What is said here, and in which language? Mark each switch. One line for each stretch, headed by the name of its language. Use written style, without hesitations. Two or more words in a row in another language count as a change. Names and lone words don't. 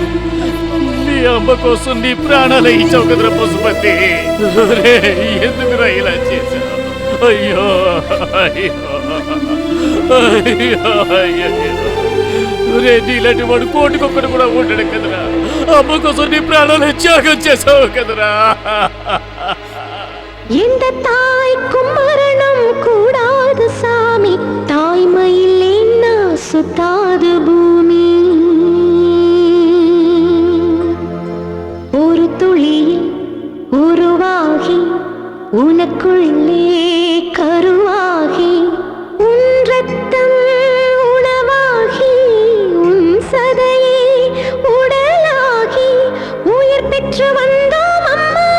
Telugu: నీ అమ్మ కోసం నీ ప్రాణాలు ఇచ్చావు కదరా పశుపతి. ఎందుకురా ఇలా చేశావు? అయ్యో అయ్యో అయ్యో అయ్యో, రే నీలాంటి వాడు కోటికొక్కడు కూడా ఉండడు కదరా. అమ్మ కోసం నీ ప్రాణాలు త్యాగం చేసావు కదరా.
Tamil: இந்த தாய்க்கும் மரணம் கூடாது சாமி, தாய்மை இல்லைன்னா சுத்தாது பூமி. ஒரு துளியில் உருவாகி உனக்குள்ளே கருவாகி, உன் ரத்தம் உணவாகி, உன் சதையே உடலாகி, உயிர் பெற்று வந்தோம் அம்மா.